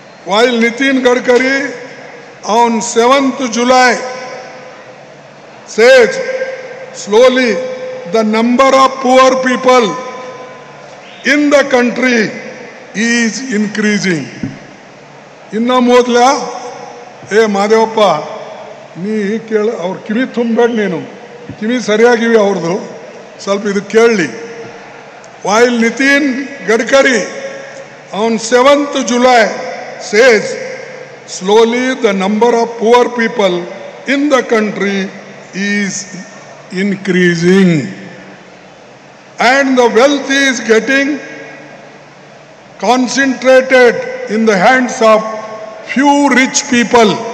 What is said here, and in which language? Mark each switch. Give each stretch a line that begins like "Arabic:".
English: while Nitin Gadkari on 7th July says slowly the number of poor people in the country is increasing.
Kannada: ಇನ್ನ ಮೊದಲ ಮಾದೇವಪ್ಪ ನೀ ಕೇಳ, ಅವ್ರ ಕಿವಿ ತುಂಬಬೇಡ, ನೀನು ಕಿವಿ ಸರಿಯಾಗಿವಿ ಅವ್ರದ್ದು, ಸ್ವಲ್ಪ ಇದು ಕೇಳಲಿ.
English: while Nitin Gadkari on 7th July says slowly the number of poor people in the country is increasing and the wealth is getting concentrated in the hands of few rich people.